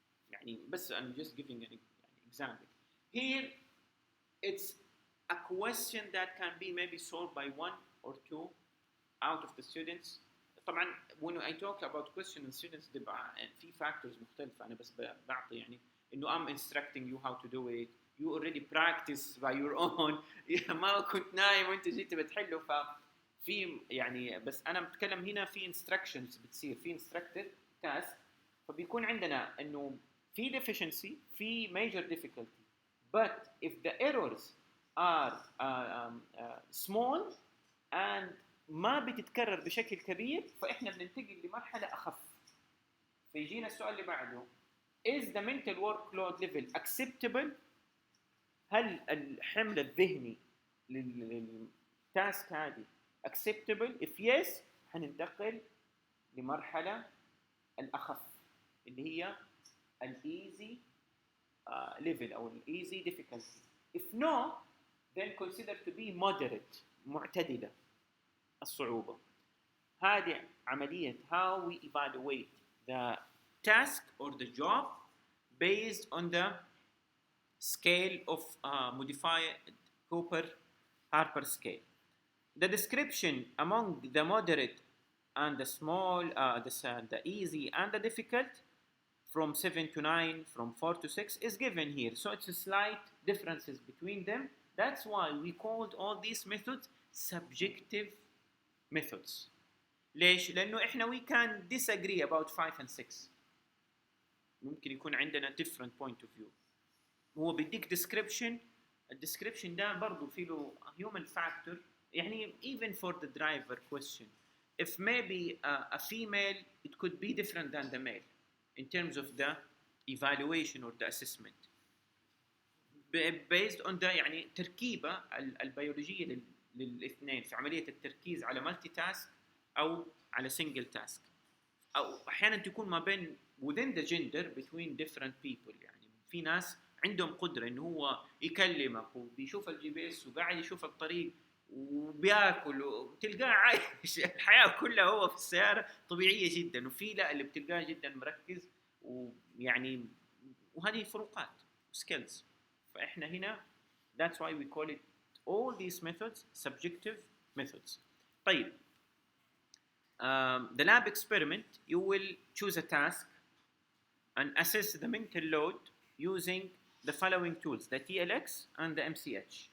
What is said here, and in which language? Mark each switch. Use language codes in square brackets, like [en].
[ar] يعني بس [en] I'm just giving an example. Here, it's a question that can be maybe solved by one or two out of the students. [ar] طبعا [en] when I talk about question and students في factors [ar] مختلفة. أنا بس بعطي يعني إنه [en] I'm instructing you how to do it. You already practice by your own. [ar] ما كنت نايم وأنت جيت بتحله. ففي يعني بس أنا بتكلم هنا في instructions بتصير في instructed task، فبيكون عندنا إنه في deficiency في major difficulty. [en] But if the errors are small and [ar] ما بتتكرر بشكل كبير، فإحنا بننتقل لمرحلة أخف. فيجينا السؤال اللي بعده: [en] Is the mental workload level acceptable؟ [ar] هل الحمل الذهني للتاسك هذه [en] acceptable؟ If yes، [ar] حننتقل لمرحلة الأخف اللي هي [en] easy level [ar] أو [en] easy difficulty. If no, then consider to be moderate، [ar] معتدلة الصعوبة. هذه عملية [en] how we evaluate the task or the job based on the scale of modified Cooper-Harper scale. The description among the moderate and the small, the easy and the difficult, from 7 to 9, from 4 to 6 is given here. So it's a slight differences between them. That's why we called all these methods subjective methods. [ar] ليش؟ لأنه إحنا [en] we can disagree about 5 and 6. [ar] ممكن يكون عندنا [en] different point of view. [ar] هو بيديك description. الدescription ده برضو فيه له [en] human factor. يعني even for the driver question, if maybe a female, it could be different than the male in terms of the evaluation or the assessment based on the [ar] يعني تركيبة البيولوجية للاثنين في عملية التركيز على مالتي تاسك أو على سنجل تاسك، أو أحيانا تكون ما بين [en] within the gender between different people. [ar] يعني في ناس عندهم قدرة إنه هو يكلمك وبيشوف الجي بي اس وقاعد يشوف الطريق وبياكل وتلقاه عايش الحياة كلها هو في السيارة طبيعية جدا، وفي لا اللي بتلقاه جدا مركز ويعني وهذه فروقات skills. فإحنا هنا [en] that's why we call it all these methods subjective methods. طيب the lab experiment, you will choose a task and assess the mental load using the following tools: the TLX and the MCH.